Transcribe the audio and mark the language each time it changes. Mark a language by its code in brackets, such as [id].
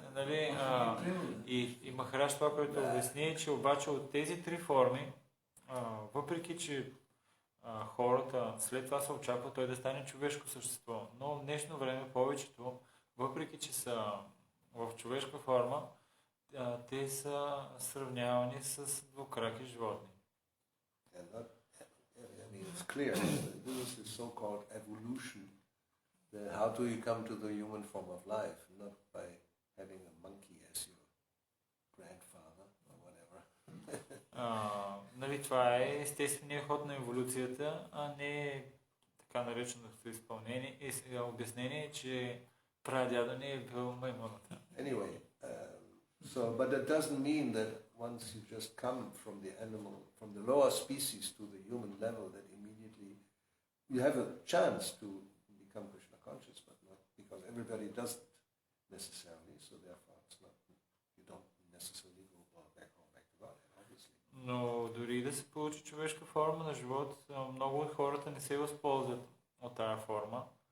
[bg] Нали, и Махарадж това, което обясни, е, че обаче от тези три форми, въпреки че хората след това се очаква той да стане човешко същество. Но в днешно време повечето, въпреки че са в човешка форма, те са сравнявани с двукраки животни. [en] It's clear that this is the so-called evolution. How do you come to the human form of life? Not by having a monkey as your grandfather or whatever. [bg] Нали, това е естественият ход на еволюцията, а не така нареченото обяснение, че прадядо не е бил маймуната. [en] Anyway, but that doesn't mean that once you just come from the animal, from the lower species to the human level, that immediately you have a chance to become Krishna conscious, but not because everybody doesn't necessarily. So therefore, it's not you don't necessarily go back to God, obviously. [bg] Но дори да се получи човешка форма на живот, много от хората не се възползват от тази форма.